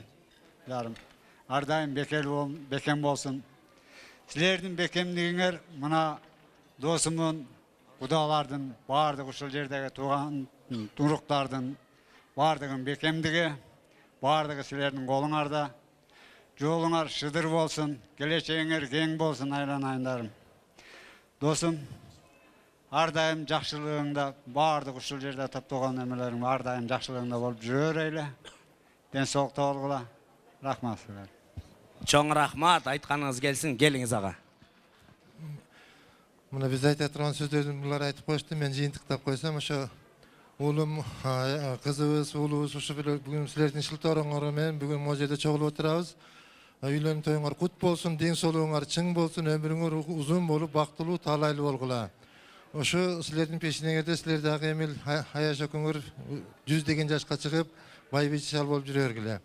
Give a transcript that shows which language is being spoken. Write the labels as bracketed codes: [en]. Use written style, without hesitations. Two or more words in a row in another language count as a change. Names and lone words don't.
[ky] Жарым. Ар дайым бекем болсын. Силердин бекемдигиңер мына досумун, кудалардын, бардыгы ушул жердеги тууган туруктардын бардыгын бекемдиги, бардыгы силердин колуңарда. Жолуңар шыдыр болсын, келечегиңер кең болсын, айланайындарым. Досым, ар дайым жакшылыгыңда, бардык ушул жерде таптаган эмелериң ар дайым жакшылыгыңда болуп жүрө эле. Ден соолукта болгула. Рахмат силер. Чоң рахмат, [kk] айтқаныңыз келсін, келіңіз аға. Мына біз айта тұрған сөздерін бұлар айтып қойышты, мен жиынтықтап қойсам, [ky] ошо улум, кызыбыз, уулубуз ушу бүгүн силердин шылтооруңармен бүгүн могул жерде чогулуп отурабыз. Үйлөнүү тоюңар кут болсун, ден соолугуңар чың болсун, өмүрүңөр узун болуп, бактылуу, таалайлуу болгула. Ошо силердин пешинеңерде силер дагы эмил аяш өкүңөр 100 деген жашка чыгып, байбичал болуп жүрөргүлө.